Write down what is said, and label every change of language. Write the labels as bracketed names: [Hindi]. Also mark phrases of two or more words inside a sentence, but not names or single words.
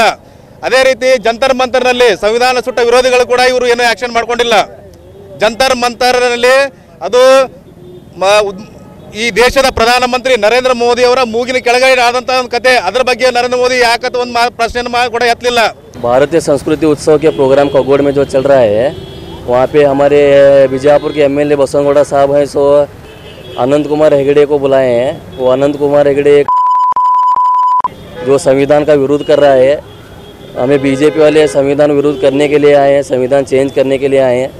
[Kannada] ಅದೇ ರೀತಿ ಜಂತರ್ ಮಂತರ್ನಲ್ಲಿ ಸಂವಿಧಾನ ಸುಟ್ಟ ವಿರೋಧಿಗಳು ಕೂಡ ಇವರು ಏನೂ ಆ್ಯಕ್ಷನ್ ಮಾಡ್ಕೊಂಡಿಲ್ಲ. ಜಂತರ್ ಮಂತರ್ನಲ್ಲಿ ಅದು ಈ ದೇಶದ ಪ್ರಧಾನಮಂತ್ರಿ ನರೇಂದ್ರ ಮೋದಿ ಅವರ ಮೂಗಿನ ಕೆಳಗಡೆ ಆದಂಥ ಒಂದು ಕತೆ. ಅದರ ಬಗ್ಗೆ ನರೇಂದ್ರ ಮೋದಿ ಯಾಕಂತ ಒಂದು ಪ್ರಶ್ನೆ ಕೂಡ ಎತ್ತಲಿಲ್ಲ. [Hindi] भारतीय संस्कृति उत्सव के प्रोग्राम खगोड़ में जो चल रहा है वहाँ पे हमारे बीजापुर के एमएलए बसवनगौड़ा साहब हैं, सो अनंत कुमार हेगड़े को बुलाए हैं. वो अनंत कुमार हेगड़े जो संविधान का विरोध कर रहा है, हमें बीजेपी वाले संविधान विरोध करने के लिए आए हैं, संविधान चेंज करने के लिए आए हैं.